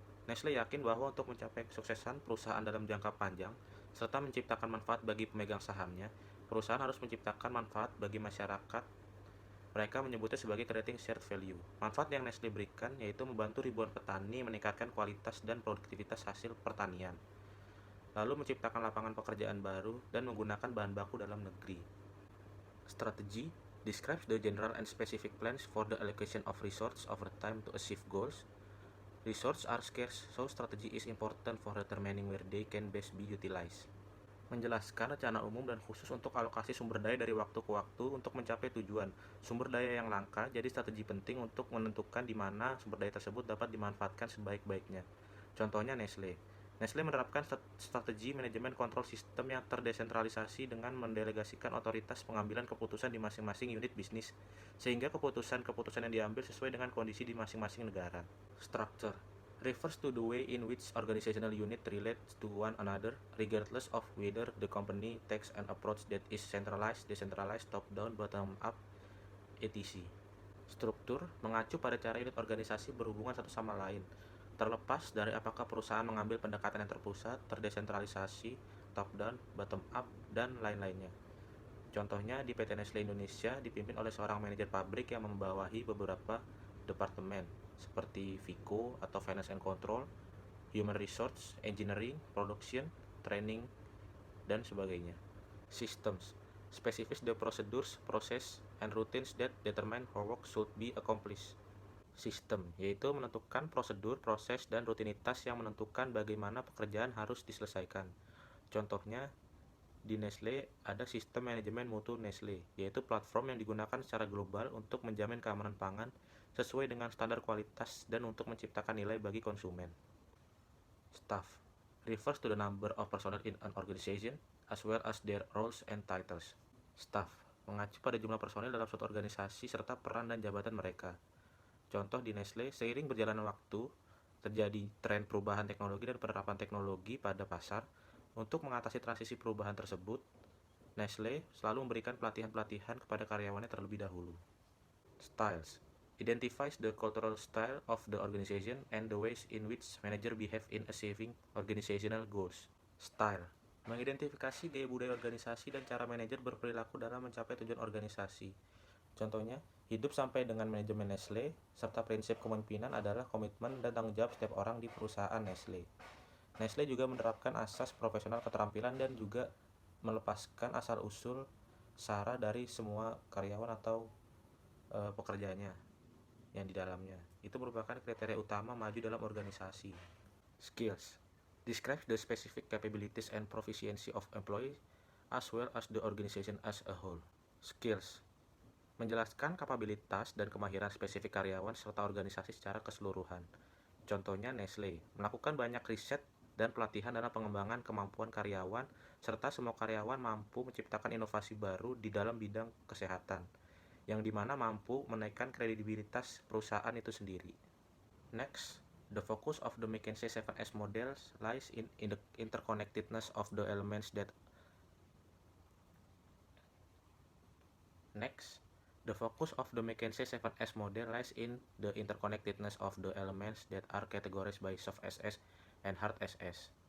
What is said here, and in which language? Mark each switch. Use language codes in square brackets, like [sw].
[id] Nestle yakin bahwa untuk mencapai kesuksesan perusahaan dalam jangka panjang serta menciptakan manfaat bagi pemegang sahamnya, perusahaan harus menciptakan manfaat bagi masyarakat. Mereka menyebutnya sebagai creating shared value. Manfaat yang Nestle berikan yaitu membantu ribuan petani meningkatkan kualitas dan produktivitas hasil pertanian, lalu menciptakan lapangan pekerjaan baru dan menggunakan bahan baku dalam negeri. [en] Strategy describes the general and specific plans for the allocation of resources over time to achieve goals. Resources are scarce, so strategy is important for determining where they can best be utilized. [id] Menjelaskan rencana umum dan khusus untuk alokasi sumber daya dari waktu ke waktu untuk mencapai tujuan. Sumber daya yang langka, jadi strategi penting untuk menentukan di mana sumber daya tersebut dapat dimanfaatkan sebaik-baiknya. Contohnya Nestle. Nestle menerapkan strategi manajemen kontrol sistem yang terdesentralisasi dengan mendelegasikan otoritas pengambilan keputusan di masing-masing unit bisnis, sehingga keputusan-keputusan yang diambil sesuai dengan kondisi di masing-masing negara. [en] Structure refers to the way in which organizational unit relate to one another, regardless of whether the company takes an approach that is centralized, decentralized, top-down, bottom-up, etc. [id] Struktur mengacu pada cara unit organisasi berhubungan satu sama lain, terlepas dari apakah perusahaan mengambil pendekatan yang terpusat, terdesentralisasi, top-down, bottom-up, dan lain-lainnya. Contohnya di PT Nestle Indonesia dipimpin oleh seorang manajer pabrik yang membawahi beberapa departemen seperti FICO atau Finance and Control, Human Resource, Engineering, Production, Training, dan sebagainya. [en] Systems specifies the procedures, process, and routines that determine how work should be accomplished. [id] Sistem yaitu menentukan prosedur, proses, dan rutinitas yang menentukan bagaimana pekerjaan harus diselesaikan. Contohnya di Nestle ada sistem manajemen mutu Nestle, yaitu platform yang digunakan secara global untuk menjamin keamanan pangan sesuai dengan standar kualitas dan untuk menciptakan nilai bagi konsumen. [en] Staff refers to the number of personnel in an organization as well as their roles and titles. [id] Staff mengacu pada jumlah personel dalam suatu organisasi serta peran dan jabatan mereka. Contoh di Nestle, seiring berjalannya waktu, terjadi tren perubahan teknologi dan penerapan teknologi pada pasar, Untuk mengatasi transisi perubahan tersebut, Nestle selalu memberikan pelatihan-pelatihan kepada karyawannya terlebih dahulu. [en] Styles identifies the cultural style of the organization and the ways in which manager behave in achieving organizational goals. [id] Style mengidentifikasi gaya budaya organisasi dan cara manajer berperilaku dalam mencapai tujuan organisasi. Contohnya, hidup sampai dengan manajemen Nestle, serta prinsip kepemimpinan adalah komitmen dan tanggung jawab setiap orang di perusahaan Nestle. Nestle juga menerapkan asas profesional keterampilan dan juga melepaskan asal-usul SARA dari semua karyawan atau pekerjaannya yang di dalamnya. Itu merupakan kriteria utama maju dalam organisasi. [en] Skills describes the specific capabilities and proficiency of employees as well as the organization as a whole. [id] Skills menjelaskan kapabilitas dan kemahiran spesifik karyawan serta organisasi secara keseluruhan. Contohnya Nestle melakukan banyak riset dan pelatihan dalam pengembangan kemampuan karyawan serta semua karyawan mampu menciptakan inovasi baru di dalam bidang kesehatan, yang dimana mampu menaikkan kredibilitas perusahaan itu sendiri. [en] Next, the focus of the McKinsey 7S model lies in the interconnectedness of the elements that The focus of the McKinsey 7S model lies in the interconnectedness of the elements that are categorized by soft SS and hard SS.